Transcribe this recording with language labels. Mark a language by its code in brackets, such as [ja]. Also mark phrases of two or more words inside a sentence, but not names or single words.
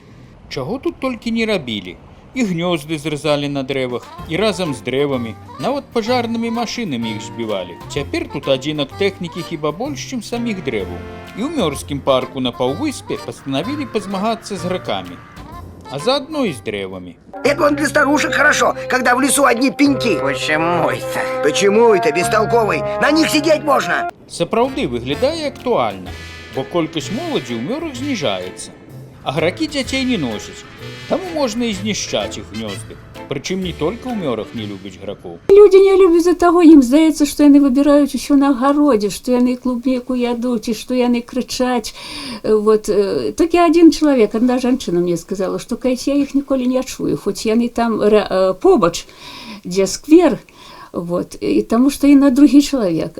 [be] Чаго тут толькі не рабілі. І гнёзды зрызалі на дрэвах, і разам з дрэвамі, нават пажарнымі машынамі іх збівалі. Цяпер тут адзінак тэхнікі хіба больш, чым саміх дрэваў. І ў Мёрзкім парку на паўвыспе пастанавілі пазмагацца з гракамі, а заодно і з дрэвамі. [ru] Это вон для старушек хорошо, когда в лесу одни пеньки. Почему это? Почему это, бестолковый? На них сидеть можно. [be] Сапраўды выглядае актуальна, бо колькасць моладзі ў мёрах зніжаецца. А гракі дзяцей не носяць, таму можна і знішчаць іх гнёзды. Прычым не толькі ў мёрах не любяць гракоў. [ru] Люди не любят за того, [be] им здаецца, што яны выбіраюць усё на агародзе, што яны клубніку ядуць і што яны крычаць. [ru] Вот. [be] Так я один чалавек, одна жанчына мне сказала, што кайсь я іх ніколі не чую, хоць яны там побач, дзе сквер, вот, і таму што яна другі чалавек.